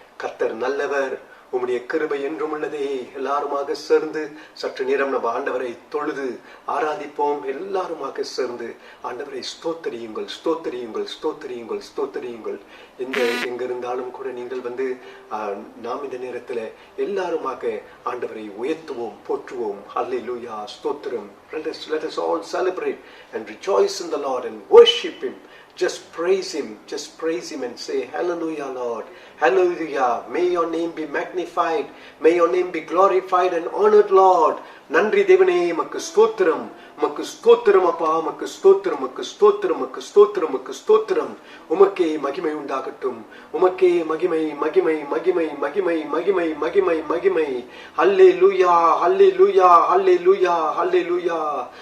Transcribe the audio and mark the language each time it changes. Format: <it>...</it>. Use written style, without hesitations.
<ta>கர்த்தர் நல்லவர், உம்முடைய கிருபை என்றும் உள்ளதே. எல்லாருமாக சேர்ந்து சற்று நேரம் நம்ம ஆண்டவரை தொழுது ஆராதிப்போம். எல்லாருமாக சேர்ந்து ஆண்டவரை ஸ்தோத்தரியுங்கள், ஸ்தோத்தரியுங்கள், ஸ்தோத்தரியுங்கள், ஸ்தோத்தரியுங்கள். எங்க இருந்தாலும் கூட நீங்கள் நாம் இந்த நேரத்துல எல்லாருமாக ஆண்டவரை உயர்த்துவோம், போற்றுவோம். ஹல்லேலூயா, ஸ்தோத்திரம்.</ta> <en>Let us all celebrate and rejoice in the Lord and worship Him. Just praise Him and say, Hallelujah, Lord. Hallelujah. May your name be magnified. May your name be glorified and honored, Lord.</en> <ta>நன்றி தேவனே, மக்கு ஸ்தோத்திரம், மக்கு ஸ்தோத்திரம் அப்பா, மக்கு ஸ்தோத்திரம், மக்கு ஸ்தோத்திரம், மக்கு ஸ்தோத்திரம், மக்கு ஸ்தோத்திரம். உமக்கே மகிமை உண்டாகட்டும், உமக்கே மகிமை, மகிமை, மகிமை, மகிமை, மகிமை, மகிமை, மகிமை. ஹல்லேலூயா, ஹல்லேலூயா, ஹல்லேலூயா, ஹல்லேலூயா.</ta>